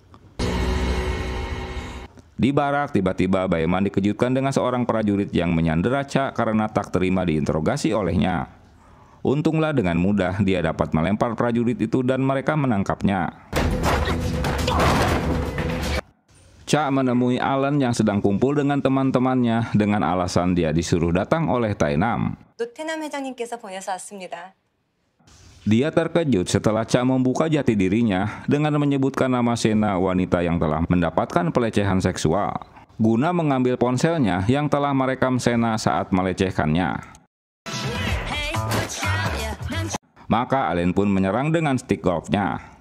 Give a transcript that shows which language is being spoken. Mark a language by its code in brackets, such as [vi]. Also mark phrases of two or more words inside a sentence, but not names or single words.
[id] Di barak, tiba-tiba Baeman dikejutkan dengan seorang prajurit yang menyandera Cha karena tak terima diinterogasi olehnya. Untunglah dengan mudah dia dapat melempar prajurit itu dan mereka menangkapnya. Cha menemui Allen yang sedang kumpul dengan teman-temannya dengan alasan dia disuruh datang oleh Taenam. [ko] 노태남 회장님께서 보내서 왔습니다. [id] Dia terkejut setelah Cha membuka jati dirinya dengan menyebutkan nama Sena, wanita yang telah mendapatkan pelecehan seksual, guna mengambil ponselnya yang telah merekam Sena saat melecehkannya. Maka Allen pun menyerang dengan stick golfnya.